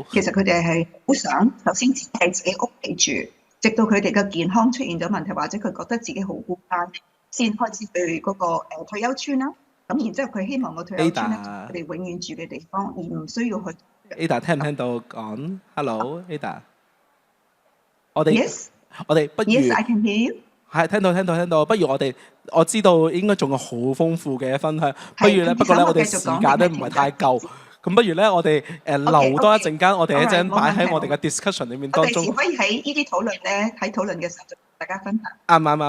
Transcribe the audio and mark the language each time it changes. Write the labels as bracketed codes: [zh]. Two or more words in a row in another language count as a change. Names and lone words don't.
[yue] 其實佢哋係好想首先只係自己屋企住，直到佢哋嘅健康出現咗問題，或者佢覺得自己好孤單，先開始去嗰個退休村啦。咁然之後佢希望個退休村咧，佢哋永遠住嘅地方，而唔需要去。 Ada 聽唔聽到講 ？Hello Ada， 我哋 [en] Yes， [yue] 我哋不如 [en] Yes I can hear you。 [yue] 係聽到，不如我知道應該仲有好豐富嘅分享，不如咧，不過咧我哋時間咧唔係太夠，咁不如咧我哋留多一陣間，我哋一陣擺喺我哋嘅 discussion 裏面當中。我哋可以喺呢啲討論咧，喺討論嘅時候同大家分享。